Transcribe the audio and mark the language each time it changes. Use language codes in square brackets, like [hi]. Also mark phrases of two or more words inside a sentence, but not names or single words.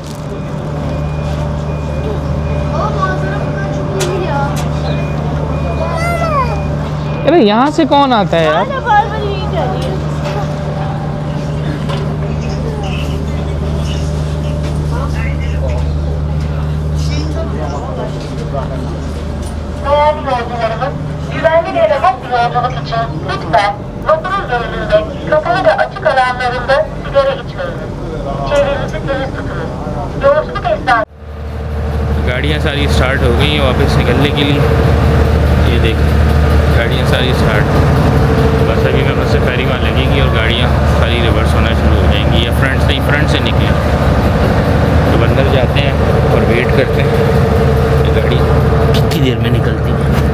[hi] अरे यहाँ से कौन आता है यार? बार बार यही कर रही है। [tr] Değerli yolcularımız, güvenli ve rahat bir yolculuk için lütfen vapurun önünde, kapalı ve açık alanlarında sigara içmeyiniz. Çevrenizi temiz tutunuz. Yolculuk esnasında [hi] गाड़ियाँ सारी स्टार्ट हो गई हैं वापस निकलने के लिए। ये देख, गाड़ियाँ सारी स्टार्ट। बस अभी मैं बस से फेरी वहाँ लगेगी और गाड़ियाँ सारी रिवर्स होना शुरू हो जाएंगी या फ्रंट से निकलें। तो अंदर जाते हैं और वेट करते हैं ये गाड़ी कितनी देर में निकलती है।